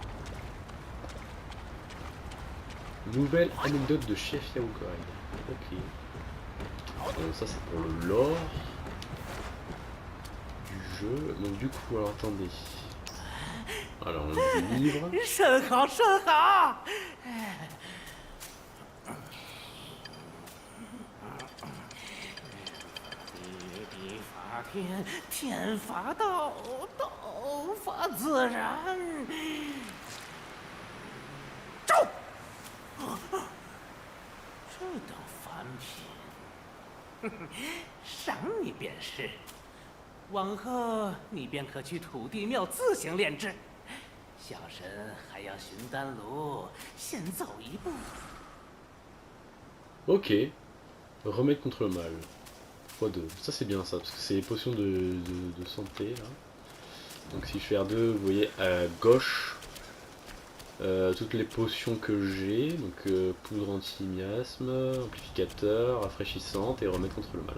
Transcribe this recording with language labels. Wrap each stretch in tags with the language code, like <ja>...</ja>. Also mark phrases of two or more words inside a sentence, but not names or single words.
<fr>Nouvelle anecdote de Chef Yaokai. Ok. Ça c'est pour le lore du jeu. Donc du coup, alors attendez. Alors on a des livres.</fr> <zh>甚好，甚好。地法天，天法道，道法自然。走！这等凡品，赏你便是。往后你便可去土地庙自行炼制。小神还要寻丹炉，先走一步。</zh> <fr>Ok. Remède contre le mal. x2. Ça c'est bien ça, parce que c'est les potions de santé là. Donc si je fais R2, vous voyez à gauche toutes les potions que j'ai. Donc poudre anti-miasme, amplificateur, rafraîchissante et remède contre le mal.</fr>